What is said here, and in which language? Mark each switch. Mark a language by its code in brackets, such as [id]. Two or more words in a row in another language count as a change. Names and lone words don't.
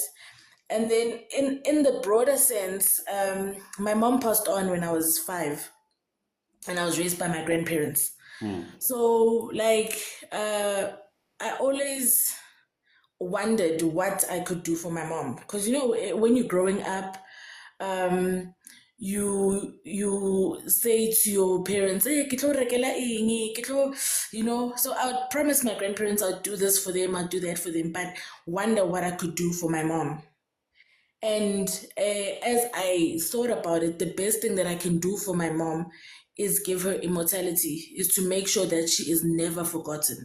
[en] And then in the broader sense, my mom passed on when I was 5, and I was raised by my grandparents. So I always wondered what I could do for my mom, because when you're growing up, you say to your parents, [st] hey, kitlo rekela eng, [en] so I would promise my grandparents I'd do this for them, I'd do that for them, but wonder what I could do for my mom. And as I thought about it, the best thing that I can do for my mom is give her immortality, is to make sure that she is never forgotten.